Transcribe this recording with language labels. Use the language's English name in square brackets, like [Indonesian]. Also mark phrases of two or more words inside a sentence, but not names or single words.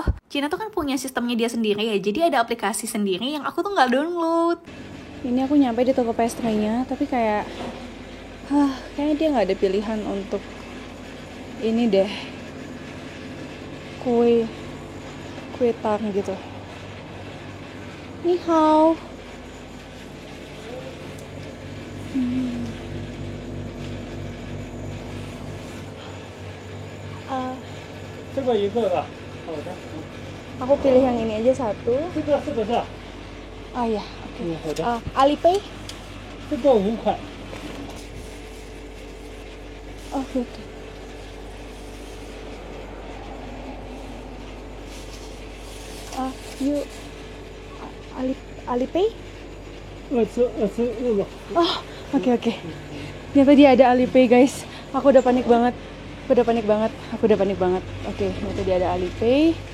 [Indonesian] Cina tuh kan punya sistemnya dia sendiri ya, jadi ada aplikasi sendiri yang aku tuh nggak download. Ini aku nyampe di toko pastry-nya, tapi kayak kayaknya dia nggak ada pilihan untuk ini deh, kue tart gitu. [Chinese] Ni hao. 这个一个吧，好的， [Indonesian] Aku pilih yang ini aja satu. [Chinese] 这个是不是？ Ah ya, 好的， Alipay. 这个5块， [Indonesian] Oh gitu. You Alipay? [Chinese] 25吧。 [Indonesian] Oh, oke. Ternyata dia ada Alipay guys. Aku udah panik banget. Oke, ternyata dia ada Alipay.